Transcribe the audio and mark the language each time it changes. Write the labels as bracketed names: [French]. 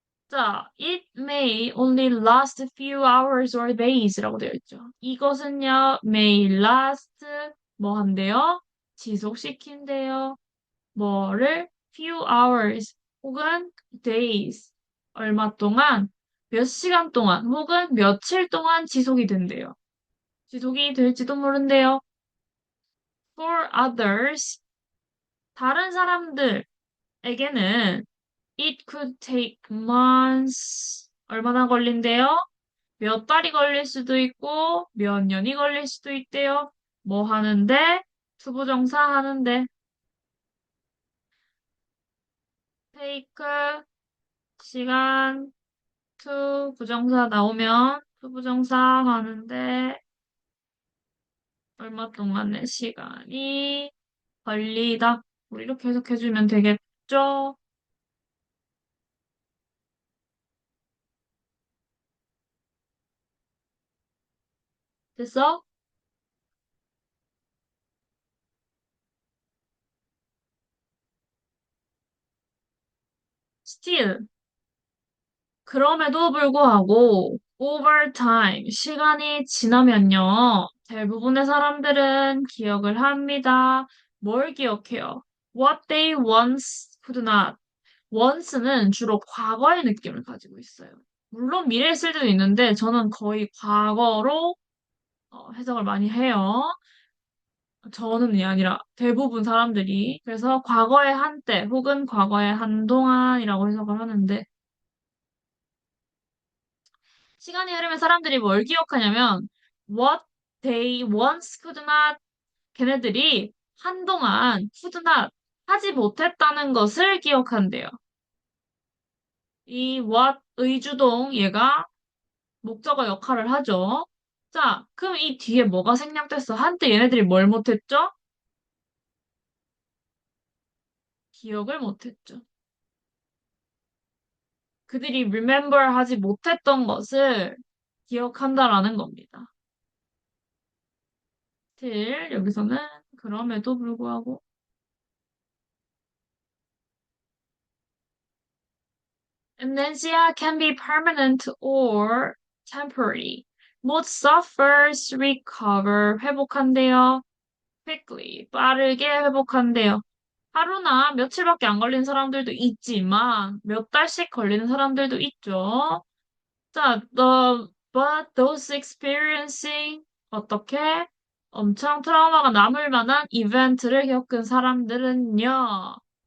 [English] 자, it may only last a few hours or days [Korean] 라고 되어 있죠. 이것은요, [English] may last [Korean] 뭐 한대요? 지속시킨대요. 뭐를 [English] few hours [Korean] 혹은 days 얼마 동안 몇 시간 동안 혹은 며칠 동안 지속이 된대요. 지속이 될지도 모른대요. [English] For others [Korean] 다른 사람들에게는 [English] it could take months [Korean] 얼마나 걸린대요? 몇 달이 걸릴 수도 있고 몇 년이 걸릴 수도 있대요. 뭐 하는데? 투부정사 하는데 take 시간 to 부정사 나오면 투부정사 하는데 얼마 동안의 시간이 걸리다. 우리 이렇게 해석해주면 되겠죠? 됐어? [English] Still. [Korean] 그럼에도 불구하고 [English] over time, [Korean] 시간이 지나면요. 대부분의 사람들은 기억을 합니다. 뭘 기억해요? [English] What they once could not. [Korean] once는 주로 과거의 느낌을 가지고 있어요. 물론 미래에 쓸 때도 있는데 저는 거의 과거로 해석을 많이 해요. 저는이 아니라 대부분 사람들이. 그래서 과거의 한때 혹은 과거의 한동안이라고 해석을 하는데 시간이 흐르면 사람들이 뭘 기억하냐면 [English] what they once could not [Korean] 걔네들이 한동안 [English] could not [Korean] 하지 못했다는 것을 기억한대요. 이 what 의주동 얘가 목적어 역할을 하죠. 자, 그럼 이 뒤에 뭐가 생략됐어? 한때 얘네들이 뭘 못했죠? 기억을 못했죠. 그들이 remember 하지 못했던 것을 기억한다라는 겁니다. [English] till [Korean] 여기서는 그럼에도 불구하고 [English] amnesia can be permanent or temporary. Most suffers recover [Korean] 회복한대요. quickly 빠르게 회복한대요. 하루나 며칠밖에 안 걸리는 사람들도 있지만 몇 달씩 걸리는 사람들도 있죠. 자, [English] but those experiencing [Korean] 어떻게 엄청 트라우마가 남을 만한 이벤트를 겪은 사람들은요.